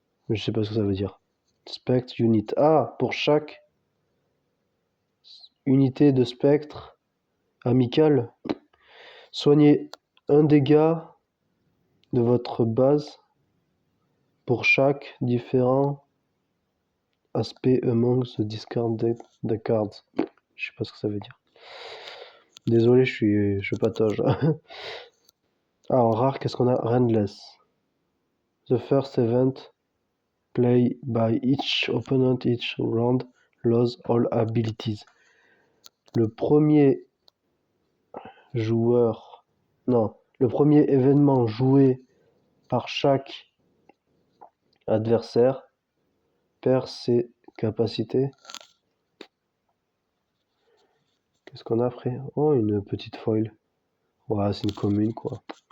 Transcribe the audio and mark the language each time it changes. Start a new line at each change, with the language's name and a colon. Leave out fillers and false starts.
French: Je sais pas ce que ça veut dire. Spectre unit. Ah, pour chaque unité de spectre amical, soignez un dégât de votre base pour chaque différent aspect
English: among the discarded the cards.
French: Je sais pas ce que ça veut dire. Désolé, je patauge. Ah, en rare, qu'est-ce qu'on a? Rendless.
English: The first event play by each opponent each round lose all abilities.
French: Le premier joueur... Non, le premier événement joué par chaque adversaire perd ses capacités. Qu'est-ce qu'on a après? Oh, une petite foil. Ouais, c'est une commune, quoi.